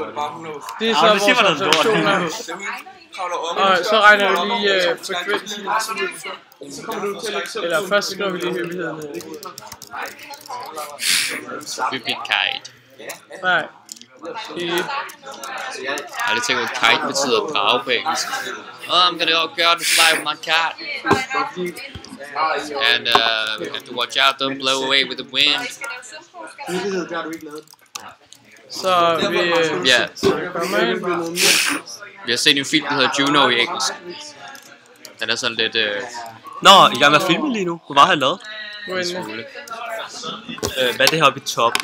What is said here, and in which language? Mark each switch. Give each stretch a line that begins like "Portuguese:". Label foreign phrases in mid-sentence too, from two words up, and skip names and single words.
Danish: Det er så vores observationer. Og så regner vi lige frekvensen. Eller først skriver vi lige hyppigheden. Hyppigkeit. Nej. Jeg har lige tænkt, at kite betyder brage på engelsk.
English: I'm gonna go out and fly with my cat. And we have to watch out, don't blow away with the wind.
Danish: Så vi har set en film, der hedder Juno i engelsk. Den er sådan lidt... Nå, I gang med at filme lige nu. Hvor var han lavet? Hvad er det her oppe i top?